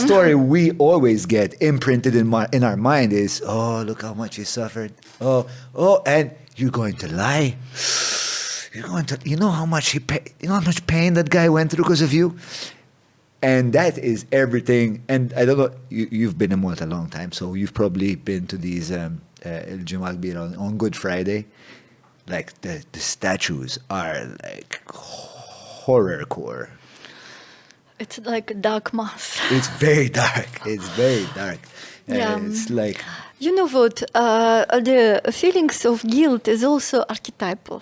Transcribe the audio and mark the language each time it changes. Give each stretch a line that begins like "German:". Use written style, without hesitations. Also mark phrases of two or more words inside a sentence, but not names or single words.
English: the story we always get imprinted in our mind is, oh, look how much he suffered. Oh, and you're going to lie. You know how much you know how much pain that guy went through because of you? And that is everything. And I don't know, you've been in Malta a long time, so you've probably been to these
Maltese: il-Ġimgħa Kbira
English: on Good Friday. Like the statues are like horrorcore. It's like a dark mass. It's very dark. It's very dark. Yeah. It's like... You know what? The feelings of guilt is also archetypal.